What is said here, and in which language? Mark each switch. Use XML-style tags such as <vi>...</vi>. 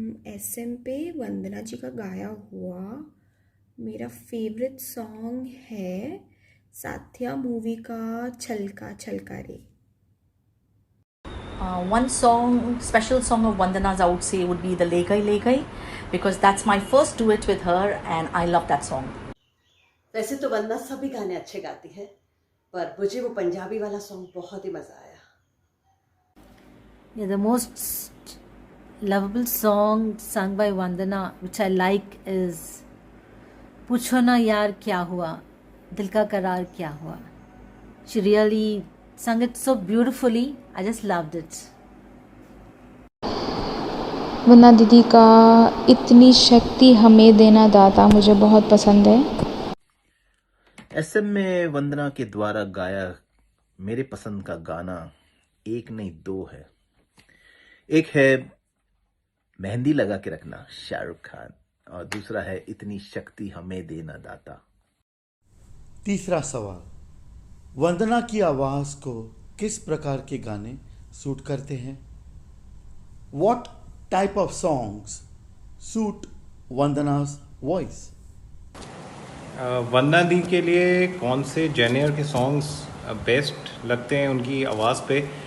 <hi>SM पे वंदना जी का गाया हुआ मेरा फेवरेट सॉन्ग है साथिया मूवी का छलका छलका रे।</hi> <en>One song, special song of Vandana's, I would say, would be the Legai Legai, because that's my first duet with her and I love that song.</en> <hi>वैसे तो वंदना सभी गाने अच्छे गाती है, पर मुझे वो पंजाबी वाला सॉन्ग बहुत ही मज़ा आया।</hi> <en>Yeah, the most lovable song sung by Vandana, which I like, is Pucho Na Yaar Kya Hua, Dil Ka Karar Kya Hua. She really sung it so beautifully. I just loved it.</en> <hi>वंदना दीदी का इतनी शक्ति हमें देना दाता मुझे बहुत पसंद है। SM में वंदना के द्वारा गाया मेरे पसंद का गाना एक नहीं दो है। एक है मेहंदी लगा के रखना शाहरुख खान, और दूसरा है इतनी शक्ति हमें देना दाता। तीसरा सवाल, वंदना की आवाज को किस प्रकार के गाने सूट करते हैं?</hi> <en>What type of songs suit Vandana's voice?</en> <hi>वंदना दी के लिए कौन से जेनियर के सॉन्ग्स बेस्ट लगते हैं उनकी आवाज़ पे?</hi>